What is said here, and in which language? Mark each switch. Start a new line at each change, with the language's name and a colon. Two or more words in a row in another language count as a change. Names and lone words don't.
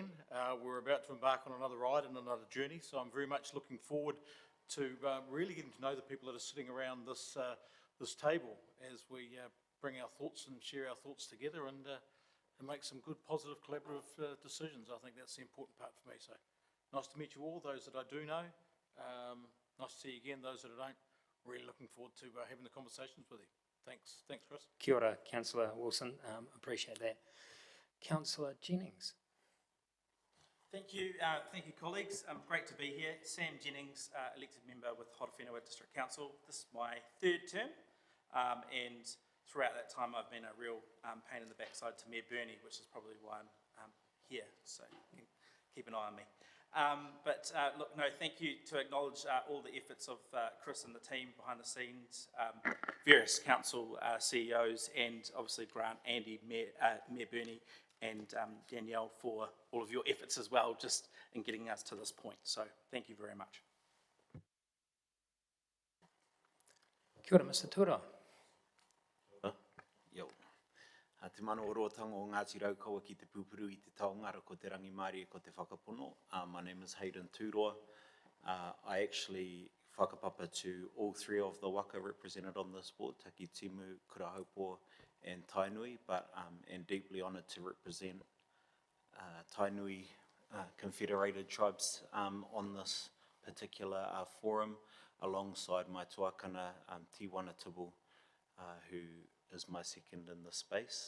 English: We're about to embark on another ride and another journey, so I'm very much looking forward to really getting to know the people that are sitting around this table as we bring our thoughts and share our thoughts together, and make some good, positive, collaborative decisions. I think that's the important part for me. So nice to meet you all, those that I do know. Nice to see you again, those that I don't. Really looking forward to having the conversations with you. Thanks, Chris.
Māori: Kia ora,
English: Councillor Wilson. Appreciate that. Councillor Jennings. Thank you, colleagues. Great to be here. Sam Jennings, elected member with Horowhenua District Council. This is my third term, and throughout that time I've been a real pain in the backside to Mayor Burney, which is probably why I'm here, so keep an eye on me. Look, no, thank you to acknowledge all the efforts of Chris and the team behind the scenes, various council CEOs, and obviously Grant, Andy, Mayor Burney, and Danielle for all of your efforts as well, just in getting us to this point. So thank you very much.
Māori: Kia ora, Mr Tura. Te mana o rotanga o Ngāti Raukawa ki te pupuru I te taongara ko te rangi Māori ko te whakapono.
English: My name is Hayden Tūroa. I actually whakapapa to all three of the waka represented on this board, Taki Timu, Kurahaupō and Tainui, but and deeply honoured to represent Tainui Confederated Tribes on this particular forum, alongside my tuakana Tiwana Tibu, who is my second in the space.